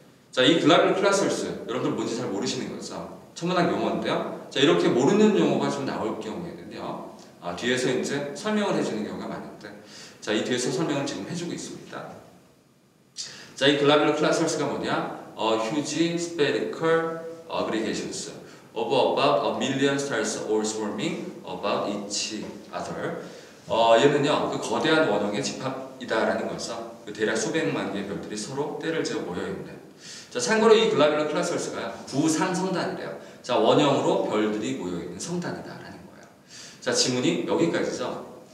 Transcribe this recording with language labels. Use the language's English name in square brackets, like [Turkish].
[Korean] 자, 이 globular clusters 여러분들 뭔지 잘 모르시는 거죠. 천문학 용어인데요. 자, 이렇게 모르는 용어가 좀 나올 경우에는요, 뒤에서 이제 설명을 해주는 경우가 많은데, 자, 이 뒤에서 설명을 지금 해주고 있습니다. 자, 이 globular clusters가 뭐냐? [English] huge spherical aggregations of about a million stars all swarming about each other. [Korean] 얘는요, 그 거대한 원형의 집합이다라는 거죠. 그 대략 수백만 개의 별들이 서로 때를 지어 모여있는. 자, 참고로 이 글라뷸러 클러스터스가 구상성단이래요. 자, 원형으로 별들이 모여있는 성단이다라는 거예요. 자, 지문이 여기까지죠.